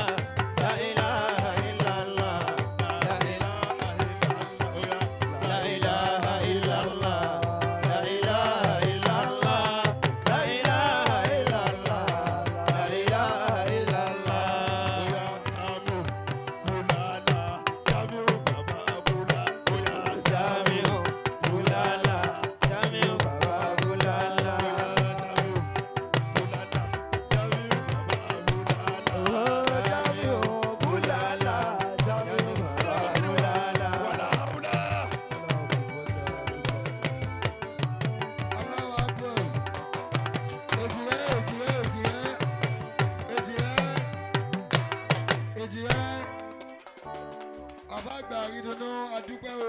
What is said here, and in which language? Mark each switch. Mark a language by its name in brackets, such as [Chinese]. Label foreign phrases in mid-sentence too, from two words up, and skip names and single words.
[Arabic] لا إله إلا الله. لا إله إلا الله. لا إله إلا الله. لا إله إلا الله. لا إله إلا الله. Jamiu Bulala, Jamiu Baba Bulala. Jamiu Bulala, Jamiu Baba Bulala. الله أكبر. [Yoruba] Èjìrẹ́. Àfàgbà Aridunnu adúpẹ́ o.